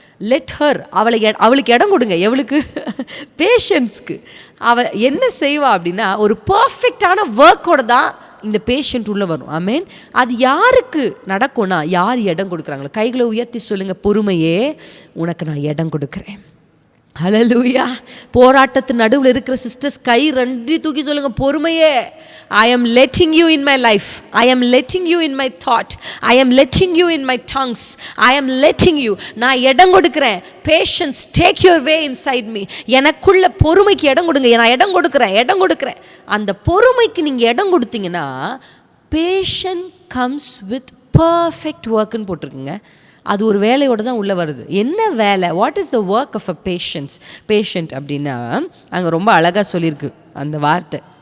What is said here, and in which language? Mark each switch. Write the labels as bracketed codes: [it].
[en] let her, [ta] அவளுக்கு இடம் கொடுங்க. எவளுக்கு? பேஷன்ஸ்க்கு. அவள் என்ன செய்வா அப்படின்னா, ஒரு பர்ஃபெக்டான ஒர்க்கோட தான் இந்த பேஷண்ட் உள்ளே வரும். ஆமேன். அது யாருக்கு நடக்கும்னா, யார் இடம் கொடுக்குறாங்களோ, கைகளை உயர்த்தி சொல்லுங்கள், பொறுமையே உனக்கு நான் இடம் கொடுக்குறேன். ஹல்லேலூயா. போராட்டத்தின் நடுவில் இருக்கிற சிஸ்டர்ஸ் கை ரெண்டு தூக்கி சொல்லுங்க, பொறுமையே, [en] I am letting you in my life, I am letting you in my thought, I am letting you in my tongues, I am letting you. [ta] நான் இடம் கொடுக்கிறேன். [en] Patience, take your way inside me. [ta] எனக்குள்ள பொறுமைக்கு இடம் கொடுங்க. நான் இடம் கொடுக்கிறேன். அந்த பொறுமைக்கு நீங்கள் இடம் கொடுத்தீங்கன்னா, [en] patient comes with perfect work [ta] ன்னு போட்டிருக்குங்க. அது ஒரு வேலையோடு தான் உள்ளே வருது. என்ன வேலை? [en] what is the work of a patient [ta] அப்படின்னா, அங்கே ரொம்ப அழகாக சொல்லியிருக்கு அந்த வார்த்தை.